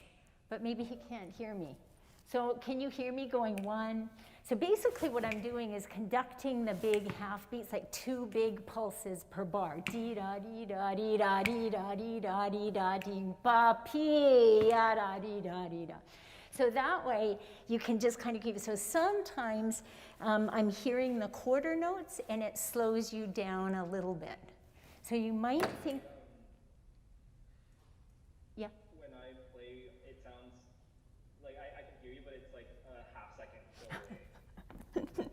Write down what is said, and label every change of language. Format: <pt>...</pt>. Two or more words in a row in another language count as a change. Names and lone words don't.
<en>But maybe he can't hear me. So can you hear me going 1? So basically what I'm doing is conducting the big half beats, like 2 big pulses per bar. Dee da dee da dee da dee da dee da dee da dee ba pee ya da dee da dee da. So that way you can just kind of keep it. So sometimes I'm hearing the quarter notes and it slows you down a little bit. So you might think, yeah. When I play, it sounds like I can hear you, but it's like a half second away.</en>